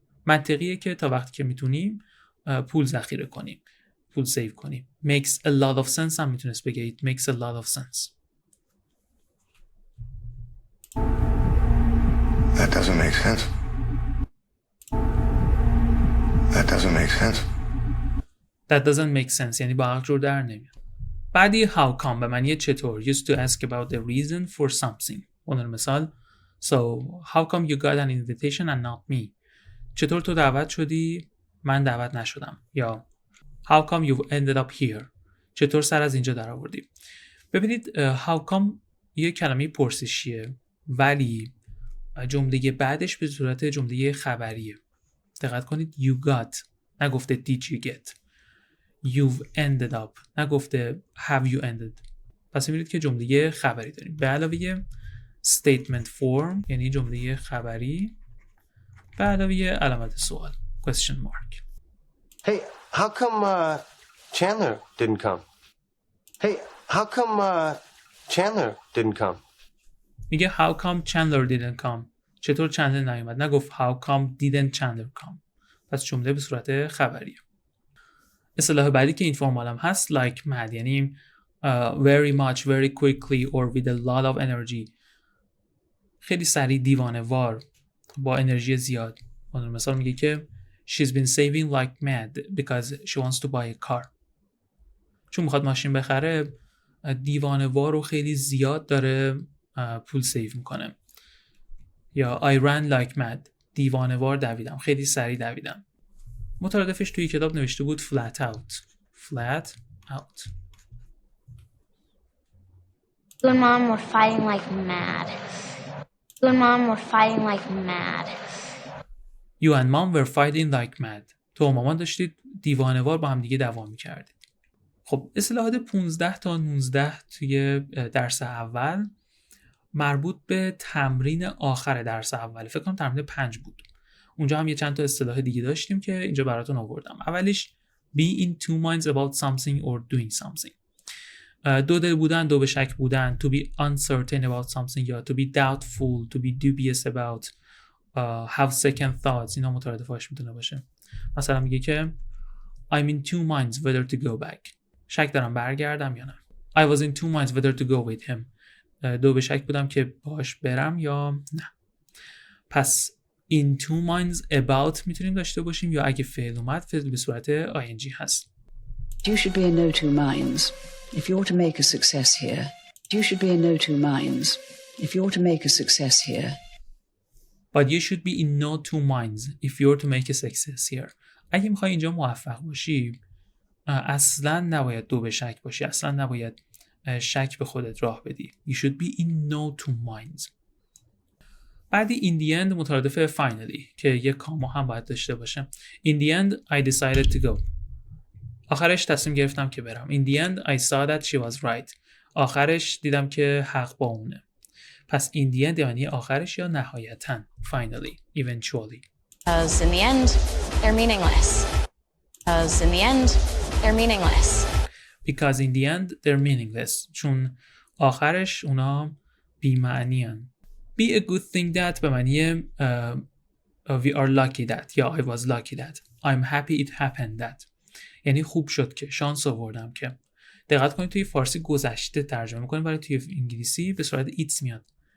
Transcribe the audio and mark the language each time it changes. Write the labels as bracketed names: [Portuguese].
[Persian] منطقیه که تا وقتی که میتونیم پول ذخیره کنیم، پول سیو کنیم. [English] Makes a lot of sense [Persian] هم میتونست بگه [English] It makes a lot of sense. That doesn't make sense. That doesn't make sense. That doesn't make sense [Persian] یعنی با عقل جور در نمیاد. بعدی [English] how come [Persian] به معنی چطور. [English] Used to ask about the reason for something. [Persian] اون مثال [English] So how come you got an invitation and not me? [Persian] چطور تو دعوت شدی من دعوت نشدم. یا [English] How come you ended up here? [Persian] چطور سر از اینجا در آوردی؟ ببینید [English] how come [Persian] یه کلمه پرسشیه ولی جمله بعدش به صورت جمله خبریه. دقت کنید [English] you got [Persian] نگفته [English] did you get. You've ended up نگفته have you ended. [Persian] پس می‌بینید که جمله خبری داریم. به علاوه [English] statement form [Persian] یعنی جمله خبری به علاوه علامت سوال [English] question mark. Hey, how come Chandler didn't come? Hey, how come Chandler didn't come? [Persian] میگه [English] how come Chandler didn't come. [Persian] چطور چندلر نیومد. نگفت [English] how come didn't Chandler come. [Persian] پس جمله به صورت خبریه. اصطلاح بعدی که این فرمال هم هست [English] like mad [Persian] یعنی [English] very much, very quickly or with a lot of energy. [Persian] خیلی سریع، دیوانه وار، با انرژی زیاد. مثلا میگه که [English] she's been saving like mad because she wants to buy a car. [Persian] چون میخواد ماشین بخره دیوانه وار و خیلی زیاد داره پول سیو میکنه. یا [English] I ran like mad [Persian] دیوانه وار دویدم، خیلی سریع دویدم. مترادفش توی کتاب نوشته بود [English] flat out. flat out. You and Mom were fighting like mad. You and Mom were fighting like mad. You and Mom were fighting like mad. [Persian] تو و مامان داشتید دیوانه‌وار با هم دیگه دعوا می‌کردید. خب اصطلاحات 15 تا 19 توی درس اول مربوط به تمرین آخر درس اول. فکر کنم تمرین 5 بود. اونجا هم یه چند تا اصطلاح دیگه داشتیم که اینجا براتون آوردم. اولیش [English] be in two minds about something or doing something. [Persian] دو دل بودن، دو به شک بودن، [English] to be uncertain about something [Persian] یا [English] to be doubtful, to be dubious about, have second thoughts. [Persian] اینا مترادفاش میتونه باشه. مثلا میگه که [English] I'm in two minds whether to go back. [Persian] شک دارم برگردم یا نه. [English] I was in two minds whether to go with him. [Persian] دو به شک بودم که باهاش برم یا نه. پس [English] in two minds about [Persian] میتونیم داشته باشیم یا اگه فعل اومد فعل به صورت ing هست. [English] You should be in no two minds if you're to make a success here. You should be in no two minds if you're to make a success here. But you should be in no two minds if you're to make a success here. [Persian] اگه میخوای اینجا موفق باشی اصلا نباید دو به شک باشی، اصلا نباید شک به خودت راه بدی. [English] You should be in no two minds. [Persian] بعدی [English] in the end [Persian] مترادف [English] finally [Persian] که یک کاما هم باید داشته باشه. [English] In the end I decided to go. [Persian] آخرش تصمیم گرفتم که برم. [English] In the end I saw that she was right. [Persian] آخرش دیدم که حق با اونه. پس [English] in the end [Persian] یعنی آخرش یا نهایتاً. [English] Finally, eventually. Because in the end they're meaningless. Because in the end they're meaningless. Because in the end they're meaningless. [Persian] چون آخرش اونا بی‌معنی‌ان. [English] Be a good thing that [Persian] به معنی [English] we are lucky that [Persian] یا [English] I was lucky that. I'm happy it happened that. [Persian] یعنی خوب شد که، شانس آوردم که. دقت کنید توی فارسی گذشته ترجمه می‌کنیم ولی توی انگلیسی به صورت it's میاد.